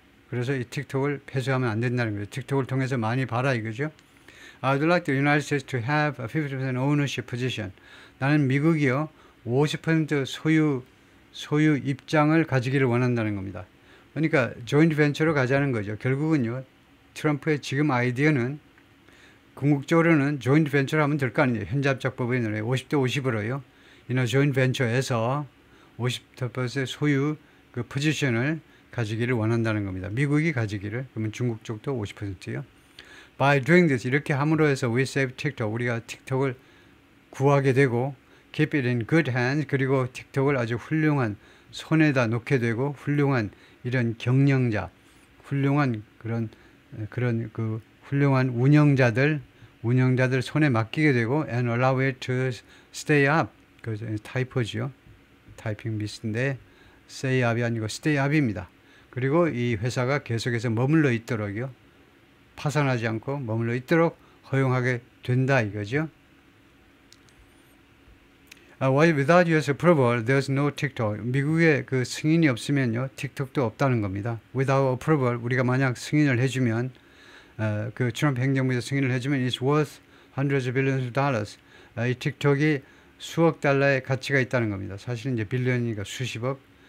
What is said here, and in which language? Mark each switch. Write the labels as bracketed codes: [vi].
[ko] 그래서 이 틱톡을 폐쇄하면 안 된다는 거죠. 틱톡을 통해서 많이 봐라 이거죠. [en] I would like the United States to have a 50% ownership position. [ko] 나는 미국이요 50% 소유 입장을 가지기를 원한다는 겁니다. 그러니까 조인트 벤처로 가자는 거죠. 결국은요, 트럼프의 지금 아이디어는 궁극적으로는 조인트 벤처를 하면 될 거 아니에요. 현지합작법에 50대 50으로요. 조인트 벤처에서 50% 소유 그 포지션을 가지기를 원한다는 겁니다. 미국이 가지기를. 그러면 중국 쪽도 50%요. [en] By doing this, [ko] 이렇게 함으로 해서 [en] we save TikTok. [ko] 우리가 틱톡을 구하게 되고 [en] keep it in good hands. [ko] 그리고 틱톡을 아주 훌륭한 손에다 놓게 되고 훌륭한 이런 경영자, 훌륭한 그런 그 훌륭한 운영자들 손에 맡기게 되고 [en] and allow it to stay up. [ko] 그 타이퍼지요. 타이핑 미스인데 stay up이 아니고 stay up입니다. 그리고 이 회사가 계속해서 머물러 있도록요. 파산하지 않고 머물러 있도록 허용하게 된다 이거죠. [en] Without US approval, there's no TikTok. [ko] 미국의 그 승인이 없으면요, 틱톡도 없다는 겁니다. [en] Without approval, [ko] 우리가 만약 승인을 해주면, 그 트럼프 행정부에서 승인을 해주면, [en] it's worth hundreds of billions of dollars. [ko] 이 틱톡이 수억 달러의 가치가 있다는 겁니다. 사실은 이제 빌리언이니까 수십억.